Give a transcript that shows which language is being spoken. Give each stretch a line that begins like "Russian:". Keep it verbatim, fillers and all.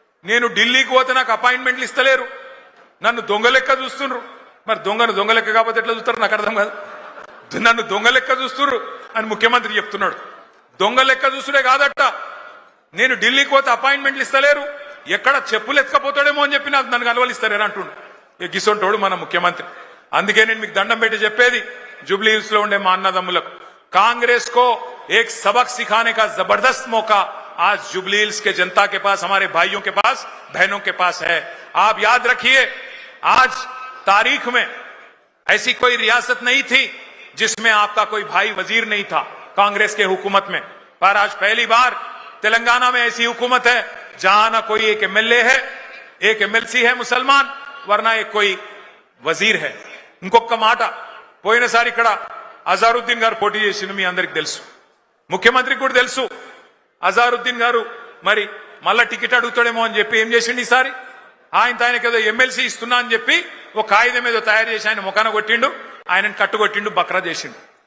Telugu: నేను ఢిల్లీకి పోతే నాకు అపాయింట్మెంట్లు ఇస్తలేరు, నన్ను దొంగలెక్క చూస్తుండ్రు. మరి దొంగను దొంగలెక్క కాకపోతే ఎట్లా చూస్తారు? నాకు అర్థం కాదు. నన్ను దొంగలెక్క చూస్తుర్రు అని ముఖ్యమంత్రి చెప్తున్నాడు. దొంగలెక్క చూస్తుడే కాదట, నేను ఢిల్లీకి పోతే అపాయింట్మెంట్లు ఇస్తలేరు, ఎక్కడ చెప్పులు ఎత్తుకపోతాడేమో అని చెప్పి నాకు నన్ను కలవలిస్తారేనా అంటుండు. ఎగ్గిసొంటోడు మన ముఖ్యమంత్రి. అందుకే నేను మీకు దండం పెట్టి చెప్పేది, జూబ్లీ హిల్స్ లో ఉండే మా అన్నదమ్ములకు,
Hindi: कांग्रेस को एक सबक सिखाने का जबरदस्त मौका आज जुबली हिल्स के जनता के पास, हमारे भाइयों के पास, बहनों के पास है। आप याद रखिए, आज तारीख में ऐसी कोई रियासत नहीं थी जिसमें आपका कोई भाई वजीर नहीं था कांग्रेस के हुकूमत में, पर आज पहली बार तेलंगाना में ऐसी हुकूमत है जहां ना कोई एक एमएलए है, एक एमएलसी है मुसलमान, वरना एक कोई वजीर है.
Telugu: ఇంకొక మాట, పోయినసారి ఇక్కడ అజారుద్దీన్ గారు పోటీ చేసింది మీ అందరికి తెలుసు, ముఖ్యమంత్రికి కూడా తెలుసు. అజారుద్దీన్ గారు మరి మళ్ళా టికెట్ అడుగుతాడేమో అని చెప్పి ఏం చేసిండు, ఈసారి ఆయన ఆయనకు ఏదో ఎమ్మెల్సీ ఇస్తున్నా అని చెప్పి ఒక కాగితం ఏదో తయారు చేసి ఆయన ముఖాన కొట్టిండు, ఆయనను కట్టుకొట్టిండు, బక్రా చేసిండు.